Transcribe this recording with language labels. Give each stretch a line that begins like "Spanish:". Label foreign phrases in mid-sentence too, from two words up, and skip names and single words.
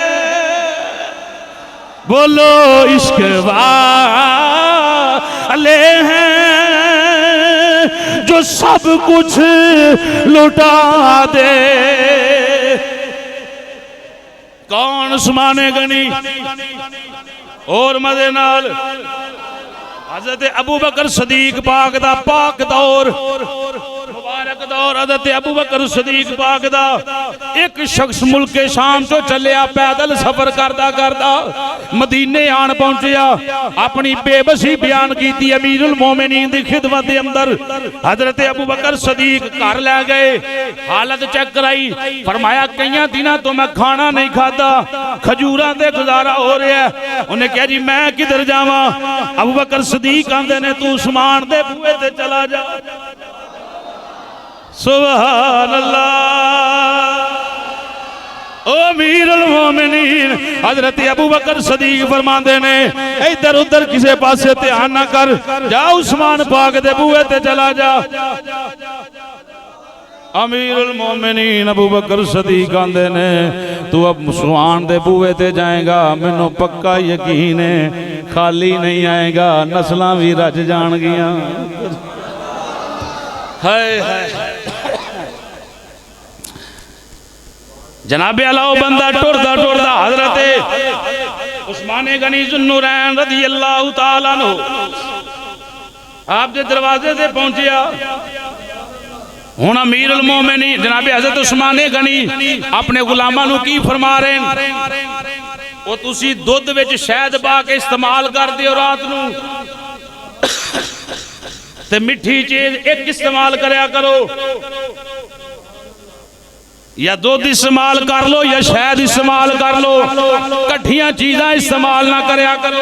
Urdu: بولو عشق والے ہیں جو سب کچھ لٹا دے. کون عثمان غنی?
Punjabi: اور مدے نال حضرت ابو بکر صدیق پاک دا پاک دور، مبارک دور. حضرت ابو بکر صدیق پاک دا اک شخص ملک شام توں چلیا پیدل سفر کردا کردا مدینے آن پہنچیا. اپنی بے بسی بیان کی امیر المومنین دی خدمت دے اندر حضرت ابو بکر صدیق گھر لے گئے. حالت چیک کرائی، فرمایا کئی دنوں توں میں کھانا نہیں کھاتا، کھجوراں دے گزارا ہو رہا ہے. انہیں کہا جی میں کدھر جاواں? ابو بکر صدیق آندے نے توں عثمان دے بوہے تے چلا جا.
Arabic: سبحان الله.
Punjabi: او امیر المومنین حضرت ابو بکر صدیق فرماتے نے ادھر ادھر کسی پاسے دھیان نہ کر، جا عثمان پاک دے بوہے تے چلا جا. امیر المومنین ابو بکر صدیق آندے نے توں اب عثمان دے بوہے تے جائے گا، مینوں پکا یقین ہے خالی نہیں آئے گا، نسلاں بھی رج جانگیاں. ہائے ہائے جنابے اللہ بندہ ٹردا ٹردا حضرت عثمان غنی ذوالنورین
Arabic: رضي الله تعالى عنه
Punjabi: آپ دے دروازے سے پہنچیا. ہن امیر المومنین جنابے حضرت عثمان غنی اپنے غلاماں نوں کی فرما رہے ہیں? وہ تسی دودھ وچ شہد پا کے استعمال کرتے ہو رات نوں تے مٹھی چیز اک استعمال کریا کرو، یا دودھ استعمال کر لو یا شہد استعمال کر لو، کٹھیاں چیزاں استعمال نہ کریا کرو.